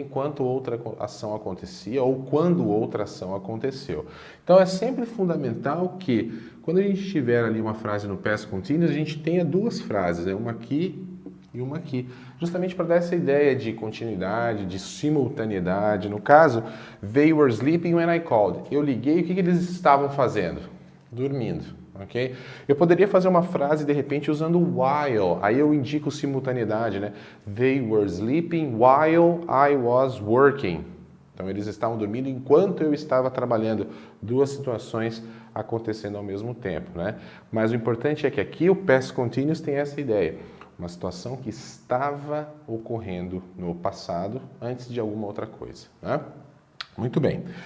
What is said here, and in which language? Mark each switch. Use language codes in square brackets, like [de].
[pt] Enquanto outra ação acontecia ou quando outra ação aconteceu. Então é sempre fundamental que quando a gente tiver ali uma frase no past continuous, a gente tenha duas frases, né? Uma aqui e uma aqui, justamente para dar essa ideia de continuidade, de simultaneidade. No caso, [en] they were sleeping when I called. [pt] Eu liguei, o que eles estavam fazendo? Dormindo. Okay? Eu poderia fazer uma frase de repente usando while, aí eu indico simultaneidade, né? [en] They were sleeping while I was working. [pt] Então eles estavam dormindo enquanto eu estava trabalhando. Duas situações acontecendo ao mesmo tempo, né? Mas o importante é que aqui o past continuous tem essa ideia. Uma situação que estava ocorrendo no passado antes de alguma outra coisa, né? Muito bem.